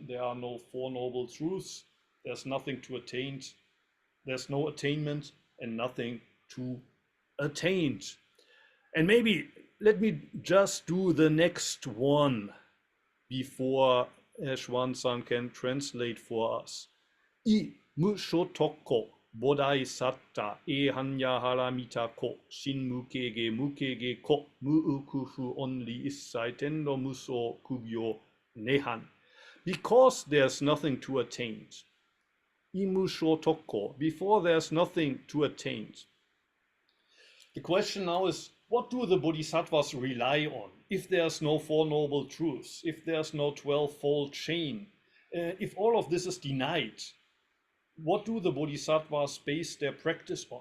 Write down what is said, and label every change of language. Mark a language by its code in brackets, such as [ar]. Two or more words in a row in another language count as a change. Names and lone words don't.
[en] There are no 4 noble truths. There's nothing to attain. There's no attainment and nothing to attain. And maybe let me just do the next one before Shwan-san can translate for us. [ja] 以無所得故 菩提薩埵 依般若波羅蜜多故 心無罣礙 無罣礙故 無有恐怖 only 一切 顛倒 夢想 究竟 涅槃. [en] Because there's nothing to attain. [ja] 以無所得故, [en] before there's nothing to attain. The question now is, what do the bodhisattvas rely on? If there's no 4 noble truths, if there's no 12-fold chain, if all of this is denied, what do the bodhisattvas base their practice on?